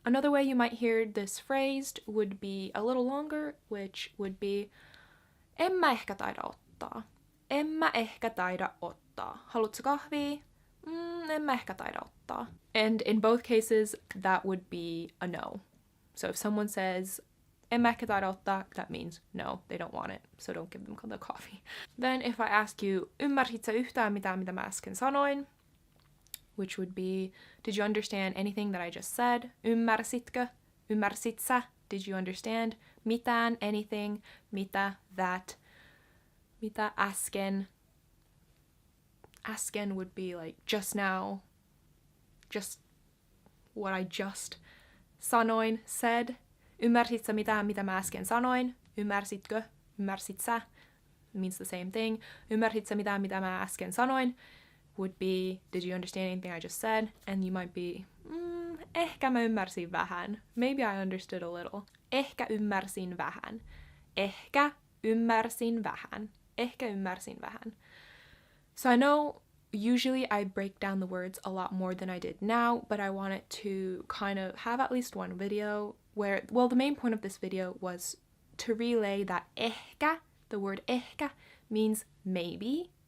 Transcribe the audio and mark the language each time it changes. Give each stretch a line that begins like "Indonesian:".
English: Another way you might hear this phrased would be a little longer, which would be,
Finnish: en mä ehkä taida ottaa. En mä ehkä taida ottaa. Haluatko kahvia? En mä ehkä taida ottaa.
English: And in both cases, that would be a no. So if someone says,
Finnish: en mä ehkä taida ottaa,
English: that means no, they don't want it, so don't give them the coffee. Then if I ask you,
Finnish: ymmärsit sä yhtään mitään, mitä mä äsken sanoin?
English: Which would be, did you understand anything that I just said?
Finnish: Ymmärsitkö? Ymmärsit sä?
English: Did you understand?
Finnish: Mitään, anything, mitä, that, mitä äsken.
English: Äsken would be like just now, just what I just sanoin, said.
Finnish: Ymmärsit sä mitään, mitä mä äsken sanoin? Ymmärsitkö? Ymmärsit sä?
English: It means the same thing.
Finnish: Ymmärsit sä mitään, mitä mä äsken sanoin?
English: Would be, did you understand anything I just said? And you might be,
Finnish: ehkä mä ymmärsin vähän.
English: Maybe I understood a little.
Finnish: Ehkä ymmärsin vähän. Ehkä ymmärsin vähän. Ehkä ymmärsin vähän.
English: So I know usually I break down the words a lot more than I did now, but I wanted to kind of have at least one video where, well, the main point of this video was to relay that ehkä, the word ehkä, means maybe.